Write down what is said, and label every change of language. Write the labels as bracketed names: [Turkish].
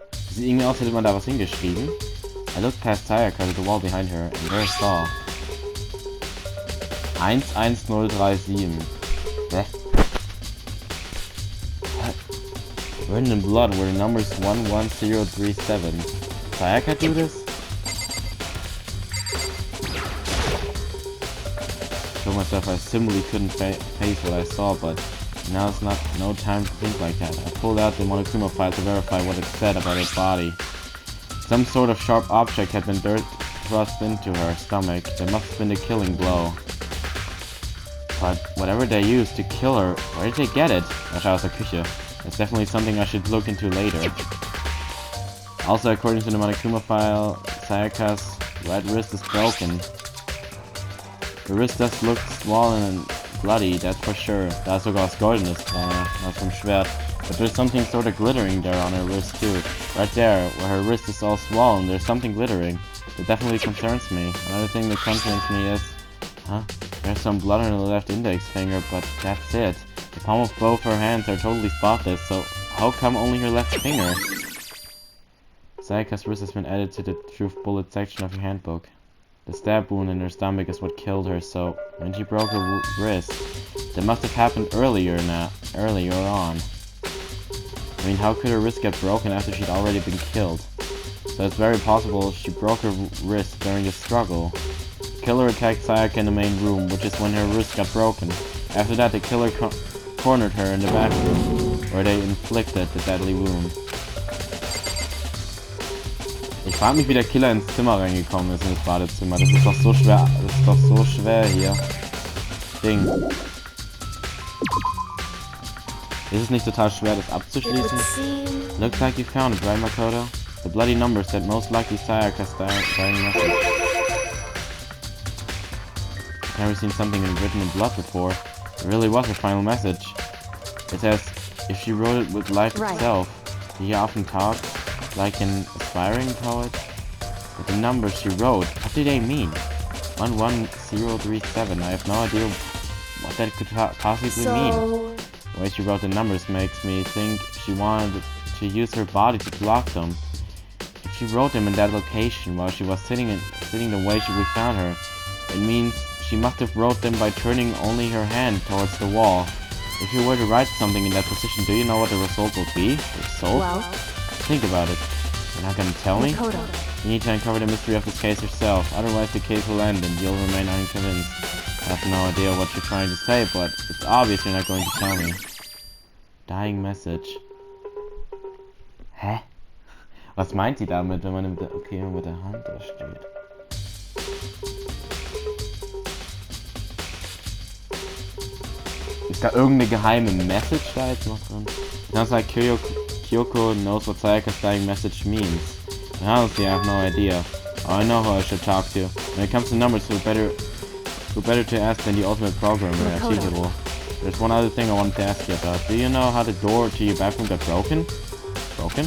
[German] Sieht irgendwie aus, hätte man da was hingeschrieben. [English] I looked past Sayaka to the wall behind her, and there I saw 11037. Written in blood were the numbers 11037. Sayaka do this? I told myself I simply couldn't face what I saw, but now it's no time to think like that. I pulled out the Monokuma file to verify what it said about her body. Some sort of sharp object had been thrust into her stomach. There must have been a killing blow. But whatever they used to kill her, where did they get it? [German] Wahrscheinlich aus der Küche. [English] That's definitely something I should look into later. Also, according to the Monokuma file, Sayaka's right wrist is broken. The wrist does look swollen and bloody, that's for sure. [German] Da ist sogar was Goldenes dran, not vom Schwert. [English] But there's something sort of glittering there on her wrist too. Right there, where her wrist is all swollen, there's something glittering. It definitely concerns me. Another thing that concerns me is... Huh? There's some blood on the left index finger, but that's it. The palm of both her hands are totally spotless, so how come only her left finger? Sayaka's wrist has been added to the truth bullet section of your handbook. The stab wound in her stomach is what killed her, so when she broke her wrist, that must have happened earlier on. I mean, how could her wrist get broken after she'd already been killed? So it's very possible she broke her wrist during the struggle. The killer attacked Sayaka in the main room, which is when her wrist got broken. After that, the killer cornered her in the bathroom, where they inflicted the deadly wound. [German] Ich frage mich, wie der Killer ins Zimmer reingekommen ist, in das Badezimmer. Das ist doch so schwer. Das ist doch so schwer hier. Ding. Ist es nicht total schwer, das abzuschließen? [English] Looks like you found it, right, Makoto? The bloody numbers said most likely Sayaka's dying message. I've never seen something written in blood before. It really was her final message. It says, if she wrote it with life itself. Do you often talk like an aspiring poet? But the numbers she wrote, what do they mean? 11037, I have no idea what that could possibly mean. The way she wrote the numbers makes me think she wanted to use her body to block them. If she wrote them in that location while she was sitting the way we found her, it means she must have wrote them by turning only her hand towards the wall. If you were to write something in that position, do you know what the result will be? Well, think about it. You're not gonna tell me? Makoto. You need to uncover the mystery of this case yourself, otherwise the case will end and you'll remain unconvinced. I have no idea what you're trying to say, but it's obvious you're not going to tell me. Dying message. Hä? [German] Was meint sie damit, wenn man mit der Hand da steht? Ist da irgendeine geheime Message da jetzt noch drin? [English] Sounds like Kyoko knows what Sayaka's dying message means. And honestly, I have no idea. I know who I should talk to. When it comes to numbers, who better to ask than the ultimate programmer, as usual. There's one other thing I wanted to ask you about. Do you know how the door to your bathroom got broken? Broken?